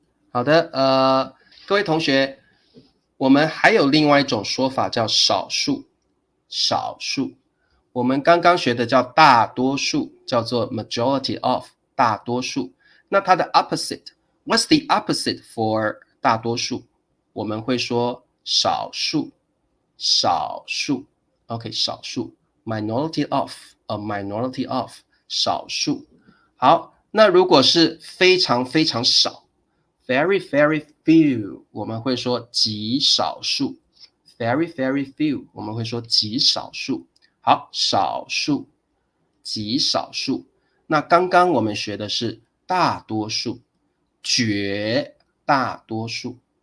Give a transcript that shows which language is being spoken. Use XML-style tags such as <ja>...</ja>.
<zh>好的，各位同学，我们还有另外一种说法叫少数，少数。我们刚刚学的叫大多数，叫做</zh> <en>majority of，</en> <zh>大多数。那它的</zh> <en>opposite，what's the opposite for 大多数？</en> <zh>我们会说少数，少数。</zh> <en>OK， 少数 minority of，minority of， 少数。</en> <zh>好，那如果是非常非常少</zh> <en>very very few，</en> <zh>我们会说极少数 very very few， 我们会说极少数。好，少数，极少数。那刚刚我们学的是大多数，绝大多数。</zh>